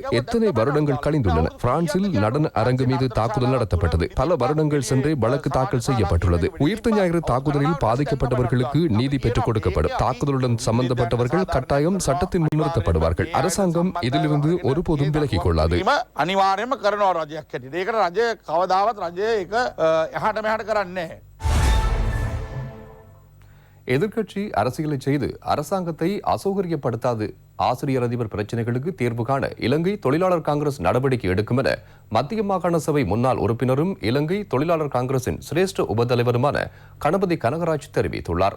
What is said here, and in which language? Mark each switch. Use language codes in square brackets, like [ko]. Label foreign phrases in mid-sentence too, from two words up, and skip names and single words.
[ta] எத்தனை வருடங்கள் கழிந்துள்ளன. பிரான்சில் நடன அரங்கு மீது தாக்குதல் நடத்தப்பட்டது. பல வருடங்கள் சென்றே வழக்கு தாக்கல் செய்யப்பட்டுள்ளது. உயிர்த்த ஞாயிறு தாக்குதலில் பாதிக்கப்பட்டவர்களுக்கு நீதி பெற்றுக் கொடுக்கப்படும். தாக்குதலுடன் சம்பந்தப்பட்டவர்கள் கட்டாயம் சட்டத்தின் நிறுத்தப்படுவார்கள். அரசாங்கம் இதிலிருந்து ஒருபோதும் விலகிக் கொள்ளாது. [si] අනිවාර්යයෙන්ම කරනවා රජයක් හැටියට. ඒකට රජය කවදාවත් රජය ඒක එහාට මෙහාට කරන්නේ නැහැ. [ta] எதிர்க்கட்சி அரசியலை செய்து அரசாங்கத்தை அசௌகரியப்படுத்தாது. ஆசிரியர் அதிபர் பிரச்சினைகளுக்கு தீர்வு காண இலங்கை தொழிலாளர் காங்கிரஸ் நடவடிக்கை எடுக்கும் என மத்திய மாகாண சபை முன்னாள் உறுப்பினரும் இலங்கை தொழிலாளர் காங்கிரசின் சிரேஷ்ட உபதலைவருமான கணபதி கனகராஜ் தெரிவித்துள்ளார்.